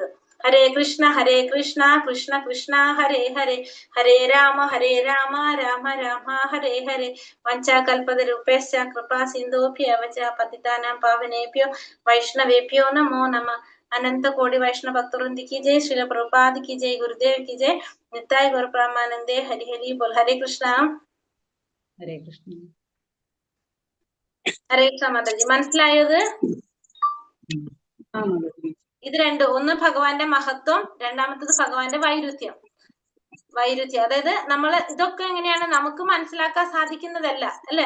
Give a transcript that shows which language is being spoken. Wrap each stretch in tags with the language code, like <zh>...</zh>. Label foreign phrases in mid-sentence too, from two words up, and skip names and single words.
<sa>ഹരേ കൃഷ്ണ കൃഷ്ണ കൃഷ്ണ ഹരേ ഹരേ, ഹരേ രാമ രാമ രാമ ഹരേ ഹരേ. വഞ്ചാകൽപതരൂപേശ്ച കൃപാ സിന്ധോഭ്യവച പതിതാനാം പാവനേഭ്യോ വൈഷ്ണവേഭ്യോ നമോ നമ. അനന്ത കോടി വൈഷ്ണവ ഭക്തവൃന്ദി</sa> <hi>की जय, श्रील प्रभुपाद की जय, गुरुदेव की जय, नित्याय गौर प्रेमानंदे हरि हरि बोल.</hi> <sa>हरे കൃഷ്ണ ഹരേ കൃഷ്ണ</sa> <ml>മാതാജി. മനസ്സിലായത്? ഇത് രണ്ടും, ഒന്ന് ഭഗവാന്റെ മഹത്വം, രണ്ടാമത്തത് ഭഗവാന്റെ വൈരുദ്ധ്യം. അതായത് ഇതൊക്കെ എങ്ങനെയാണ് നമുക്ക് മനസ്സിലാക്കാൻ സാധിക്കുന്നതല്ല അല്ലെ.</ml>